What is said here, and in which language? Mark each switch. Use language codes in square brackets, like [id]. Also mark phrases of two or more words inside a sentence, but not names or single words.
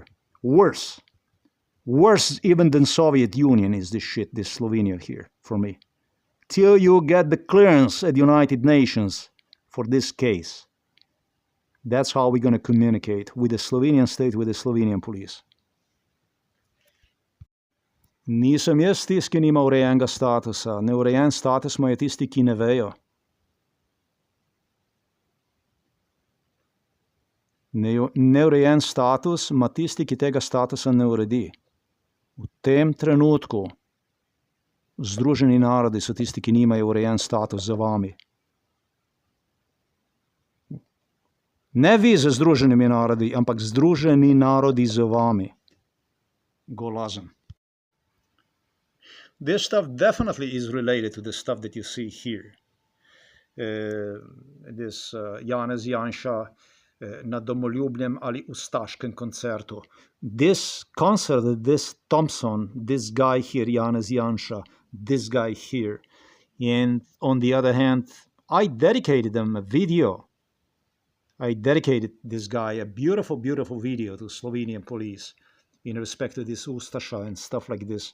[en] Worse. Worse even than Soviet Union is this shit, this Slovenia here for me. Till you get the clearance at United Nations for this case. That's how we're going to communicate with the Slovenian state, with the Slovenian police. [sl] Nisem jaz tisti, ki nima urejenega statusa. Neurejen status imajo tisti, ki ne vejo. Neurejen status ima tisti, ki tega statusa ne uredi. V tem trenutku Združeni narodi so tisti, ki nimajo urejen status za vami. Ne vi z Združenimi narodi, ampak Združeni narodi z vami. Golazem. [en] This stuff definitely is related to the stuff that you see here. [sl] This Janez Janša na domoljubnem ali ustaškem koncertu. [en] This concert, this Thompson, this guy here, Janez Janša, this guy here. And on the other hand, I dedicated them a video. I dedicated this guy a beautiful, beautiful video to Slovenian police in respect to this Ustaša and stuff like this.